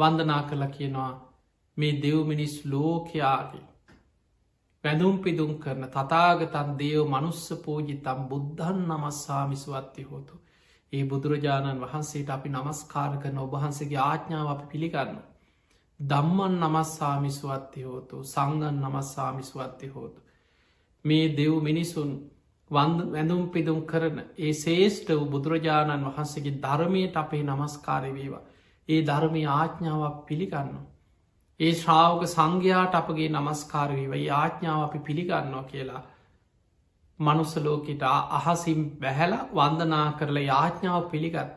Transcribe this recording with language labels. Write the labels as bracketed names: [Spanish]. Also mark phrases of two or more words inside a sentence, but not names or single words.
[Sinhala] වන්දනා කළ කියනවා මේ දෙව් මිනිස් ලෝකයාගේ පැඳුම් පිදුම් කරන තතාගතන් [Pali] දේව මනුස්ස පෝජිතම් බුද්ධන් නමස්සාමිස්වත්ති හෝතු. [Sinhala] ඒ බුදුරජාණන් වහන්සේට අපි නමස්කාර කරන ඔබහන්සේගේ ආඥාව අපි පිළිගන්න. [Pali] දම්මන් නමස්සාමිස්වත්ති හෝතු සංගන් නමස්සාමිස්වත්ති හෝතු. [Sinhala] මේ දෙව් මිනිසුන් වැඳුම් පිදුම් කරන ඒ ශේෂ්ඨ වූ බුදුරජාණන් වහන්සේගේ ධර්මයට අපේ නමස්කාරය වේවා. ඒ ධර්මය ආඥාවක් පිළිගන්න. ඒ ශ්‍රාවක සංඝයාට අපගේ නමස්කාරවීව ආඥාව අපි පිළිගන්නවා කියලා මනුස්සලෝකට අහසිම් බැහැල වන්දනා කරලා යාඥාව පිළිගත්ත.